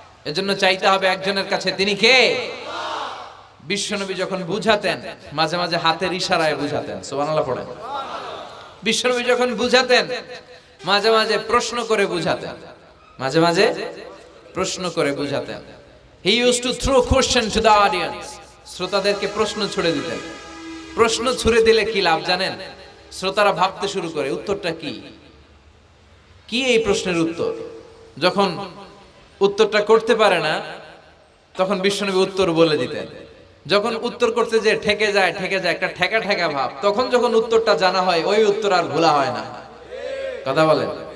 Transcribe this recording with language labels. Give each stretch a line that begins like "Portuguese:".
Bangla: এজন্য চাইতে হবে একজনের কাছে, তিনি কে? বিশ্বনবী যখন বুঝাতেন, মাঝে মাঝে হাতের ইশারায় বুঝাতেন। সুবহানাল্লাহ পড়েন। বিশ্বনবী যখন বুঝাতেন, মাঝে মাঝে প্রশ্ন করে বুঝাতেন, মাঝে মাঝে প্রশ্ন করে বুঝাতেন।
English: He used to throw question to the audience.
Bangla: শ্রোতাদেরকে প্রশ্ন ছুড়ে দিতেন। প্রশ্ন ছুড়ে দিলে কি লাভ জানেন? শ্রোতারা ভাবতে শুরু করে উত্তরটা কি, কি এই প্রশ্নের উত্তর। যখন উত্তরটা করতে পারে না, তখন বিশ্বনবী উত্তর বলে দিতেন। যখন উত্তর করতে যে ঠেকে যায় একটা ঠেকা ঠেকা ভাব, তখন যখন উত্তরটা জানা হয়, ওই উত্তর আর ভোলা হয় না। কথা বলেন।